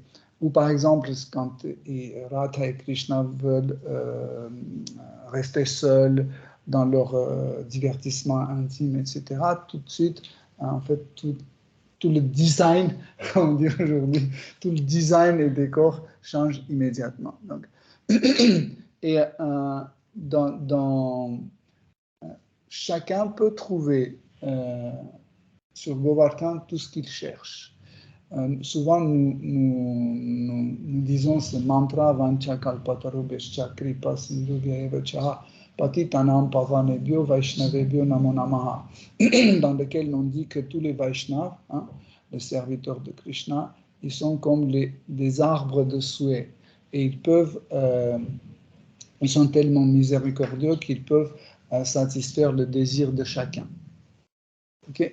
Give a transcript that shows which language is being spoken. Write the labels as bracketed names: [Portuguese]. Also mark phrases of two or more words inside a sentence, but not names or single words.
[French] Ou par exemple, quand Radha et Krishna veulent rester seuls dans leur divertissement intime, etc., tout de suite, en fait, tout le design, comme on dit aujourd'hui, tout le design et décor change immédiatement. Donc, et chacun peut trouver sur Govardhan tout ce qu'il cherche. Souvent, nous disons ce mantra [Sanskrit] वाञ्छा कल्पतरुभ्यश्च कृपा सिन्धुभ्य एव च पतितानां पावनेभ्यो वैष्णवेभ्यो नमो नमः, [French] dans lequel on dit que tous les Vaishnavas, hein, les serviteurs de Krishna, ils sont comme des arbres de souhait et ils sont tellement miséricordieux qu'ils peuvent satisfaire le désir de chacun. Okay?